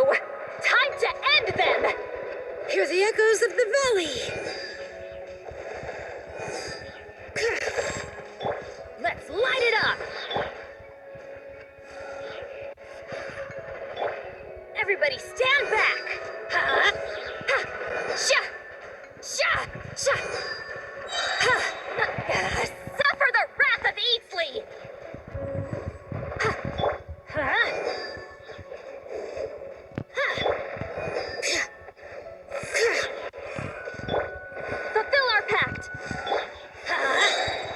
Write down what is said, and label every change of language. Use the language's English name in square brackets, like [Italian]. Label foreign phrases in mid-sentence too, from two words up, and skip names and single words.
[English] Time to end them! Hear the echoes of the valley! Let's light it up! Everybody stand back! Ha! Ha! Sha! Sha! Sha! Ha! Suffer the wrath of Eatsley! Ha! Ha! Fulfill our pact! Ha!